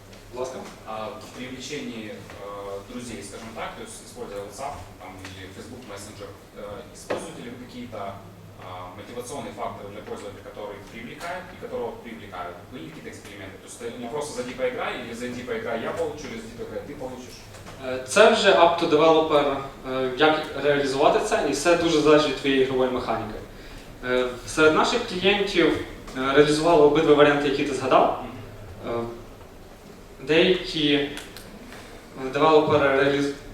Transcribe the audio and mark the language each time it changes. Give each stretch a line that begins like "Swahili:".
Ukrainian: Будь ласка.
Russian: При увеличении друзей, скажем так, то есть используя WhatsApp там, или Facebook Messenger, используете ли вы какие-то мотивационные факторы для пользователя, которые привлекают и которого привлекают? Были какие-то эксперименты? То есть это не просто зайди поиграй, или зайди поиграй, я получу, или зайди поиграй, ты получишь?
Ukrainian: Це вже
English: up to developer,
Ukrainian: як реалізувати це, і все дуже залежить від твоєї ігрової механіки. Серед наших клієнтів реалізували обидва варіанти, які ти згадав. Деякі девелопери реалізують.